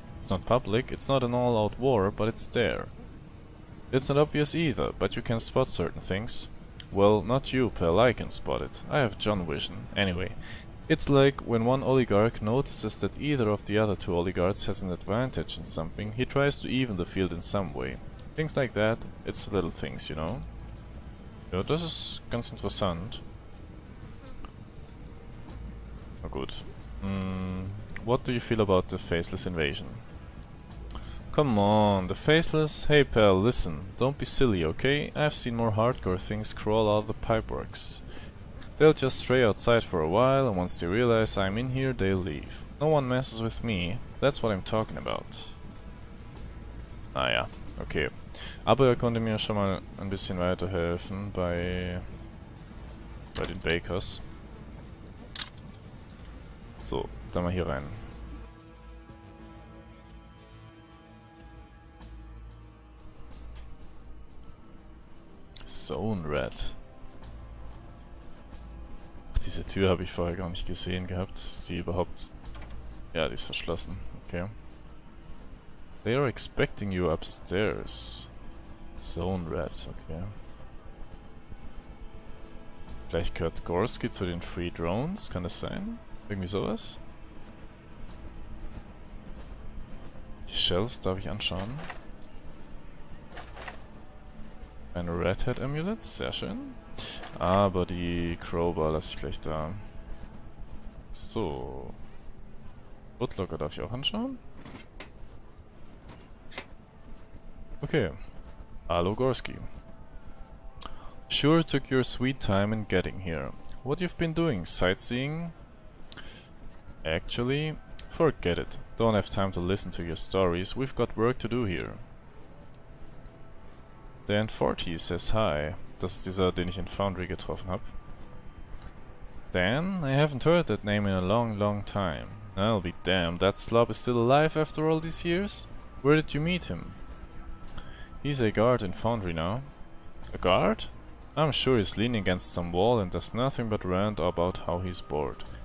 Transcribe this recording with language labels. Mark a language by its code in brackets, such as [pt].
[en] It's not public, it's not an all-out war, but it's there. It's not obvious either, but you can spot certain things. Well, not you, pal, I can spot it. I have John vision. Anyway, it's like when one oligarch notices that either of the other two oligarchs has an advantage in something, he tries to even the field in some way. Things like that, it's little things, you know? [de] Ja, das ist ganz interessant. Na gut. [en] What do you feel about the Faceless invasion? Come on, the Faceless? Hey pal, listen, don't be silly, okay? I've seen more hardcore things crawl out of the pipeworks. They'll just stray outside for a while, and once they realize I'm in here, they'll leave. No one messes with me, that's what I'm talking about. [de] Ah ja, okay. Aber er konnte mir schon mal ein bisschen weiterhelfen bei den Bakers. So, dann mal hier rein. [en] Zone Red. [de] Ach, diese Tür habe ich vorher gar nicht gesehen gehabt. Ist sie überhaupt... Ja, die ist verschlossen. Okay. [en] They are expecting you upstairs. Zone Red, okay. [de] Vielleicht gehört Gorski zu den Free Drones, kann das sein? Irgendwie sowas? Die Shelves darf ich anschauen. Eine Red Hat Amulet, sehr schön. Aber die Crowbar lasse ich gleich da. So. Bootlocker darf ich auch anschauen? Okay. Hallo Gorski. [en] Sure took your sweet time in getting here. What you've been doing? Sightseeing? Actually, forget it. Don't have time to listen to your stories. We've got work to do here. Dan 40 says hi. [de] Das ist dieser, den ich in Foundry getroffen habe. [en] Dan? I haven't heard that name in a long time. I'll be damned, that slob is still alive after all these years? Where did you meet him? He's a guard in Foundry now. A guard? I'm sure he's leaning against some wall and does nothing but rant about how he's bored.